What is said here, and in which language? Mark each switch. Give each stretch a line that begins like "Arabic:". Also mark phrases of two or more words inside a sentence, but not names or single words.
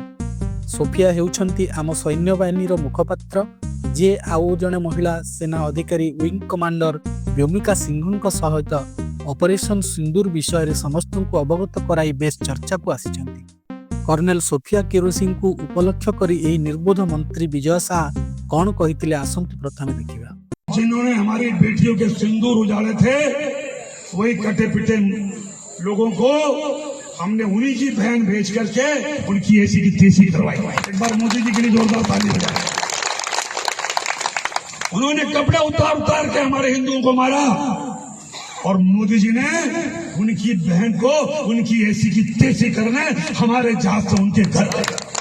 Odia: ସୋଫିଆ ହେଉଛନ୍ତି ଆମ ସୈନ୍ୟବାହିନୀର ମୁଖପାତ୍ର, ଯିଏ ଆଉ ଜଣେ ମହିଳା ସେନା ଅଧିକାରୀ
English: wing commander
Odia: ବ୍ୟୋମିକା ସିଂହଙ୍କ ସହିତ ଅପରେସନ ସିନ୍ଦୁର ବିଷୟରେ ସମସ୍ତଙ୍କୁ ଅବଗତ କରାଇ ବେଶ ଚର୍ଚ୍ଚାକୁ ଆସିଛନ୍ତି। କର୍ଣ୍ଣେଲ ସୋଫିଆ କୁରେଶୀଙ୍କୁ ଉପଲକ୍ଷ କରି ଏହି ନିର୍ବୋଧ ମନ୍ତ୍ରୀ ବିଜୟ ଶାହା କଣ କହିଥିଲେ, ଆସନ୍ତୁ ପ୍ରଥମେ ଦେଖିବା।
Hindi: जिन्होंने हमारी बेटियों के सिंदूर उजाड़े थे, वही कटे पिटे लोगों को हमने उन्हीं की बहन भेज करके उनकी ऐसी की तेजी करवाई। एक बार मोदी जी के लिए जोरदार ताली बजाएं। उन्होंने कपड़े उतार उतार के हमारे हिंदुओं को मारा और मोदी जी ने उनकी बहन को उनकी ऐसी की तेजी करने हमारे जहाज से उनके घर आए।